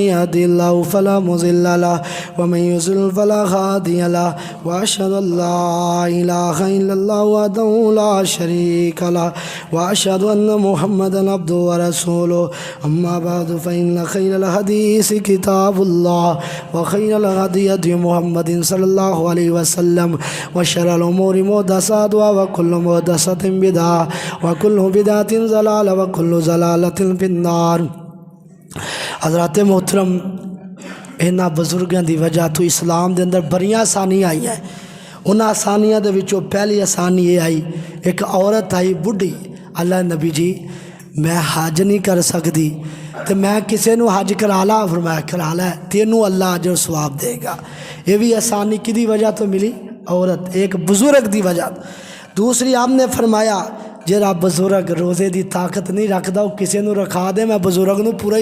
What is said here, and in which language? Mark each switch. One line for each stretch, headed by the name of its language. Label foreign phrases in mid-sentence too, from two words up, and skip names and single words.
Arabic: یهده اللہ فلا مضل له ومن یضلل فلا هادی له واشهد ان لا الہ الا اللہ وحدہ لا شریک له واشهد ان محمدا عبدہ ورسولہ اما بعد فإن خیر الحدیث کتاب اللہ وخیر الهدی هدی محمد صلی اللہ علیہ وسلم وشر الامور محدثاتها وكل محدثة بدعة وكل بدعة ضلالة وكل ضلالة في النار
Punjabi: حضرات محترم انہاں بزرگاں دی وجہ تو اسلام دے اندر بڑیاں آسانیاں آئی ہیں انہاں آسانیاں دے وچوں پہلی آسانی یہ آئی ایک عورت آئی بڈھی اللہ نبی جی میں حج نہیں کر سکتی تو میں کسے نو حج کرا لا فرمایا کرا لا تینوں اللہ اجر ثواب دے گا یہ بھی آسانی کدی وجہ تو ملی عورت ایک بزرگ دی وجہ دوسری آپ نے فرمایا جڑا بزرگ روزے دی طاقت نہیں رکھدا وہ کسے نو رکھا دے میں بزرگ نو پورا ہی